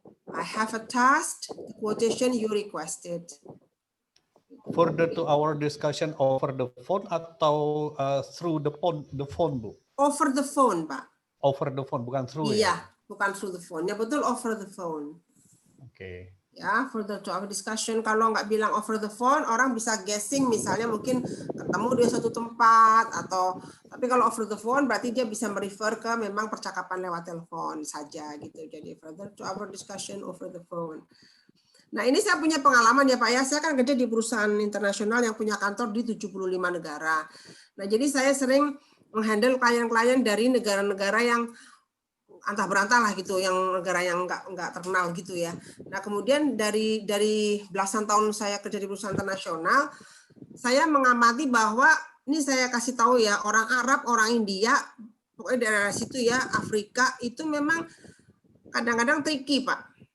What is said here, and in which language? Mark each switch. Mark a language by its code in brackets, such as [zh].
[en] I have attached the quotation you requested. Further to our discussion over the phone [id] atau [en] through the phone Bu? Over the phone Pak. Over the phone, [id] bukan [en] through [id] ya? Iya, bukan [en] through the phone. [id] Ya betul, [en] over the phone. [id] Oke. [en] Ya, further to our discussion. [id] Kalau nggak bilang [en] over the phone, [id] orang bisa guessing, misalnya mungkin ketemu di satu tempat atau. Tapi kalau [en] over the phone, [id] berarti dia bisa merefer ke memang percakapan lewat telepon saja gitu. [en] Jadi further to our discussion over the phone. [id] Nah, ini saya punya pengalaman ya Pak ya. Saya kan kerja di perusahaan internasional yang punya kantor di 75 negara. Nah, jadi saya sering menghandle klien-klien dari negara-negara yang antah berantah lah gitu, yang negara yang nggak terkenal gitu ya. Nah, kemudian dari belasan tahun saya kerja di perusahaan internasional, saya mengamati bahwa ini saya kasih tahu ya, orang Arab, orang India, pokoknya daerah situ ya, Afrika itu memang kadang-kadang tricky Pak.